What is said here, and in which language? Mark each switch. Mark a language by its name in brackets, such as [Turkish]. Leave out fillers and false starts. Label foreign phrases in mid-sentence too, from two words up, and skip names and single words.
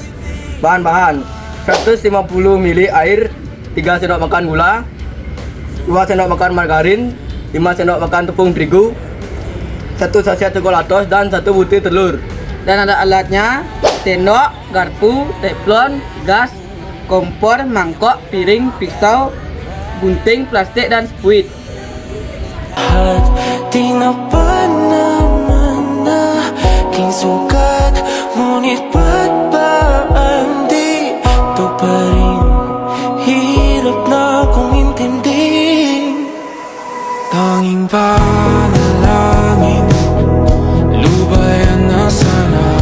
[Indonesian] Bahan-bahan: 150 ml air, 3 sendok makan gula, 2 sendok makan margarin, 5 sendok makan tepung terigu, 1 sachet coklatos, dan 1 butir telur. Dan ada alatnya: sendok, garpu, teflon, gas, kompor, mangkok, piring, pisau, gunting, plastik, dan spuit. [Filipino] Di na ba naman na aking sukat, ngunit ba't ba di ito pa rin? Hirap na kong intindihin. Tanging panalangin, lubayan na sana.